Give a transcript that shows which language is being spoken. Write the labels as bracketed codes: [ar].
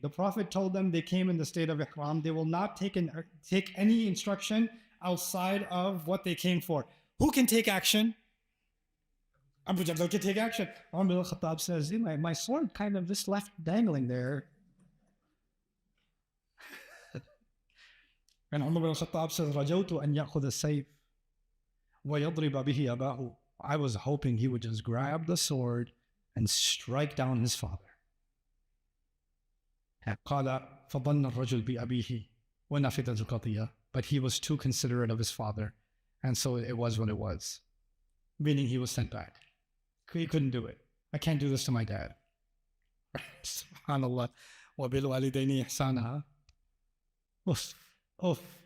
[en] The Prophet told them they came in the state of ihram. They will not take any instruction outside of what they came for. Who can take action? Abu Jandal can take action. Umar bin al-Khattab says, my sword kind of just left dangling there. [ar] And Umar bin al-Khattab says, رَجَوْتُ أَنْ يَأْخُذَ السَّيْفِ وَيَضْرِبَ بِهِ أَبَاهُ. [en] I was hoping he would just grab the sword and strike down his father. [ar] قال فظن الرجل بأبيه ونفذت القضية. [en] But he was too considerate of his father. And so it was what it was. Meaning he was sent back. He couldn't do it. I can't do this to my dad. SubhanAllah. [ar] وَبِالْوَالِدَيْنِ إِحْسَانًا. Oof. Oof.